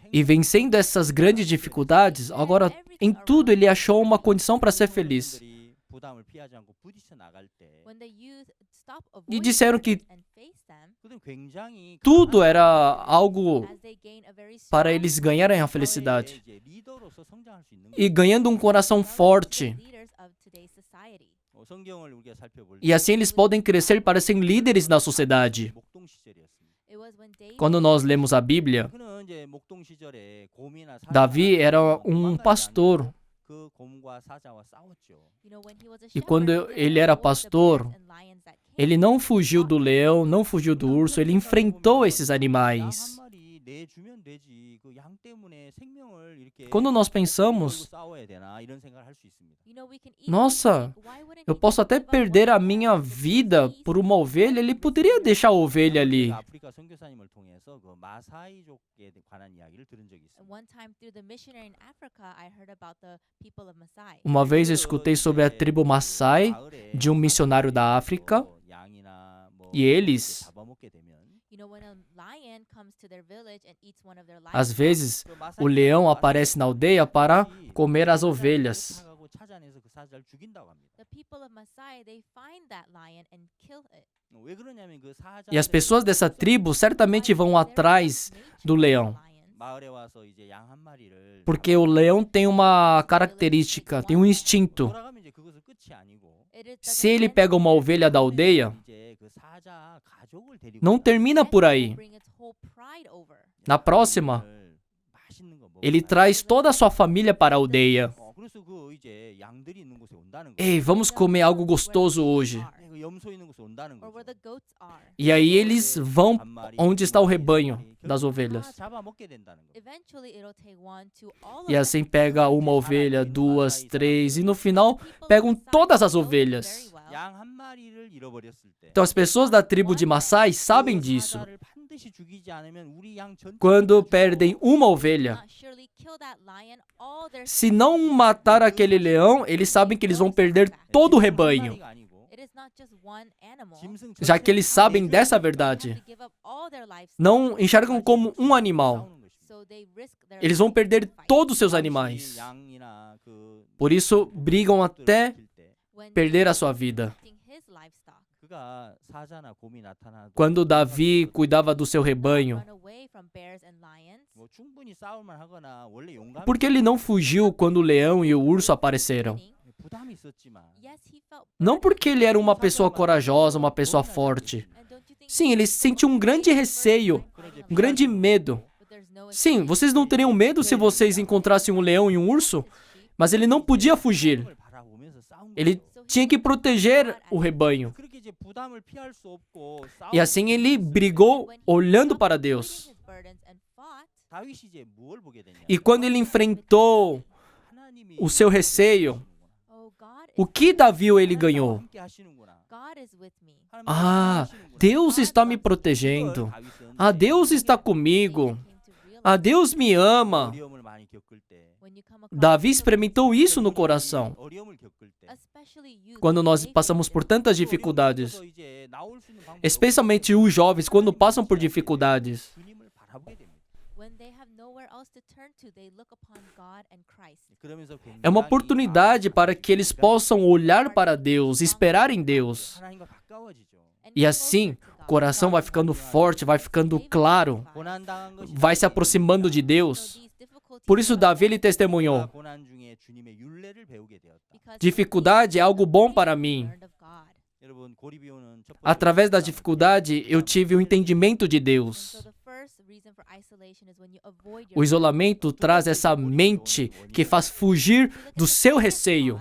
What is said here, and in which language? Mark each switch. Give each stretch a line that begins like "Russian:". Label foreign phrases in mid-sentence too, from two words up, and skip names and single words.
Portuguese: E vencendo essas grandes dificuldades, agora em tudo ele achou uma condição para ser feliz.
Korean: 부담을 피하지 않고 부딪혀 나갈 때
English: When the youth stop
Portuguese: E
English: avoiding
Portuguese: disseram que
English: and face them,
Korean: 그들은 굉장히
Portuguese: tudo era algo
English: as they gain a very
Portuguese: para
English: strong
Portuguese: eles ganharem a
Korean: 사회의
Portuguese: felicidade.
Korean: 이제 리더로서 성장할 수 있는
Portuguese: E ganhando um coração forte.
English: leaders of today's society.
Korean: 성경을 우리가 살펴볼
Portuguese: E assim eles podem crescer para serem líderes na sociedade.
Korean: 목동 시절이었습니다.
English: It was when David
Portuguese: Quando nós lemos a Bíblia,
Korean: 그는 이제 목동 시절에 곰이나 사자
Portuguese: Davi era
Korean: 도망가지
Portuguese: pastor.
Korean: 않고 그 곰과 사자와 싸웠죠.
English: you know, when he was a
Portuguese: E quando
English: shepherd, he
Portuguese: ele
English: didn't
Portuguese: era
English: avoid the
Portuguese: pastor,
English: bears and lions that came.
Portuguese: Ele não fugiu do leão, não fugiu do urso, ele enfrentou esses animais.
Korean: 양 한 마리 내주면 되지. 그 양 때문에 생명을 이렇게
Portuguese: Quando nós
Korean: 걸고
Portuguese: pensamos,
Korean: 싸워야 되나 이런 생각을 할 수 있습니다.
English: You know, we can easily
Portuguese: nossa,
English: think, why wouldn't
Portuguese: eu
English: he
Portuguese: posso
English: just
Portuguese: até
English: give up
Portuguese: perder a
English: one
Portuguese: minha
English: animal
Portuguese: vida
English: for
Portuguese: por
English: peace?
Portuguese: uma ovelha, ele poderia deixar a ovelha ali.
Korean: 아프리카 선교사님을 통해서 그 마사이족에 관한 이야기를 들은 적이
English: And
Korean: 있습니다.
English: one time through the missionary in Africa, I heard about the people of Maasai.
Portuguese: Uma vez eu escutei sobre a tribo Maasai de um missionário da África,
Korean: 양이나 뭐
Portuguese: e eles,
Korean: 잡아먹게 되면
English: You know, when a lion comes to their village and eats one of their
Portuguese: às
English: livestock,
Portuguese: vezes,
Korean: 그
Portuguese: o leão aparece na aldeia para comer as
Korean: 사자를
Portuguese: ovelhas.
Korean: 찾아가고 찾아내서 그 사자를 죽인다고 합니다.
English: the people of Maasai, they find that lion and kill it.
Korean: 왜 그러냐면 그 사자
Portuguese: E as pessoas dessa tribo certamente vão atrás do leão,
Korean: 마을에 와서 이제 양 한 마리를
Portuguese: porque o leão tem uma característica, tem um instinto.
Korean: 돌아가면 이제 그것은 끝이 아니고
Portuguese: Se ele pega uma ovelha da aldeia,
Korean: 이제 그 사자 가족을 데리고
Portuguese: não termina por aí.
English: Bring its whole pride over.
Portuguese: Na próxima,
Korean: 맛있는 거 먹고
Portuguese: ele traz toda a sua família para a aldeia.
Korean: 그래서 그 이제 양들이 있는 곳에 온다는 거.
Portuguese: Ei, vamos comer algo gostoso hoje.
Korean: 그 염소 있는 곳에 온다는
English: Or where
Korean: 거죠.
English: the goats are.
Portuguese: E aí eles vão
Korean: 한 마리,
Portuguese: onde está o rebanho
Korean: 결국
Portuguese: das
Korean: 다
Portuguese: ovelhas.
Korean: 잡아먹게 된다는 거.
English: Eventually, it'll take one to all
Portuguese: E
English: of
Portuguese: assim
English: them.
Portuguese: pega uma ovelha, duas, três, e no final pegam todas as ovelhas.
Korean: 양 한 마리를 잃어버렸을 때
Portuguese: Então as pessoas da tribo de Maasai sabem
Korean: 그
Portuguese: disso.
Korean: 사자를 반드시 죽이지 않으면 우리 양 전체를
Portuguese: Quando
Korean: 죽이고
Portuguese: perdem uma ovelha,
English: Not surely kill that lion, all their
Portuguese: se não matar aquele leão, eles sabem que eles vão perder todo o
Korean: 한
Portuguese: rebanho.
Korean: 마리가 아니고
English: It is not just one animal.
Korean: 짐승
Portuguese: Já que eles sabem
Korean: 전체를
Portuguese: dessa
Korean: 죽이고
English: They
Portuguese: verdade,
English: have to give up all their livestock.
Portuguese: não enxergam como um animal.
Korean: 싸우는 것입니다.
English: So they risk their
Portuguese: Eles vão
English: life
Portuguese: perder
English: to fight.
Portuguese: todos os seus
Korean: 당시
Portuguese: animais.
Korean: 양이나 그
Portuguese: Por isso, brigam até
Korean: 지킬 때
English: When
Portuguese: perder a
English: David
Portuguese: sua
English: was
Portuguese: vida.
English: protecting his livestock,
Korean: 그가 사자나 곰이 나타나도
Portuguese: Quando Davi cuidava do seu rebanho,
English: run away from bears and lions.
Korean: 뭐 충분히 싸울만 하거나 원래 용감
Portuguese: por que ele não fugiu quando o leão e o urso apareceram?
Korean: 부담이 있었지만
English: Yes, he felt
Portuguese: Não porque ele era uma pessoa corajosa, uma pessoa forte.
English: And don't you think
Portuguese: Sim, ele sentiu um grande receio, um grande medo.
English: but there's no
Portuguese: Sim, vocês não teriam medo se vocês encontrassem um leão e um urso? Mas ele não podia fugir.
Korean: 을 바라보면서 싸운
Portuguese: Ele
Korean: 거죠.
Portuguese: tinha que proteger o rebanho.
Korean: 그렇게 이제 부담을 피할 수 없고
Portuguese: E assim ele brigou olhando para Deus.
English: his burdens and fought.
Korean: 다윗이 이제 무엇을 보게 되냐?
Portuguese: E quando ele enfrentou
Korean: 하나님이
Portuguese: o seu receio,
English: Oh, God
Portuguese: o
English: is,
Portuguese: que Davi ele ganhou?
Korean: 함께 하시는구나.
English: God is with me.
Korean: 하나님이 Ah, 하시는구나.
Portuguese: Deus está me protegendo.
Korean: 그걸 다윗은
Portuguese: Ah, Deus está comigo.
English: Came to realize
Portuguese: Ah, Deus me ama.
Korean: 어려움을 많이 겪을 때
English: when you come across
Portuguese: Davi
English: difficulty,
Portuguese: experimentou isso no coração.
Korean: 어려움을 겪을 때
English: especially you,
Portuguese: Quando nós
English: they
Portuguese: passamos
English: face
Portuguese: por
English: it.
Portuguese: tantas
Korean: 그
Portuguese: dificuldades,
Korean: 어려움에서 이제 나올 수 있는 방법이
Portuguese: especialmente os jovens, quando passam por dificuldades,
Korean: 주님을 바라보게 됩니다.
English: When they have nowhere else to turn to, they look upon God and Christ.
Korean: 그러면서
Portuguese: é uma
Korean: 굉장히
Portuguese: oportunidade para que eles possam olhar para Deus, esperar em Deus.
Korean: 하나님과 가까워지죠.
English: And
Portuguese: E
English: be
Portuguese: assim,
English: closer to
Portuguese: o
English: God.
Portuguese: coração vai ficando forte, vai ficando claro,
Korean: 고난 당한 것이
Portuguese: vai se aproximando de
English: So
Portuguese: Deus.
English: these difficulties
Portuguese: Por isso
English: that
Portuguese: Davi ele testemunhou:
Korean: 고난 중에 주님의 율례를 배우게 되었다.
Portuguese: Dificuldade é algo bom para mim.
Korean: 여러분 고리비오는 첫 번째
Portuguese: Através da dificuldade, eu tive o entendimento de Deus. O isolamento traz essa mente que faz fugir do seu receio.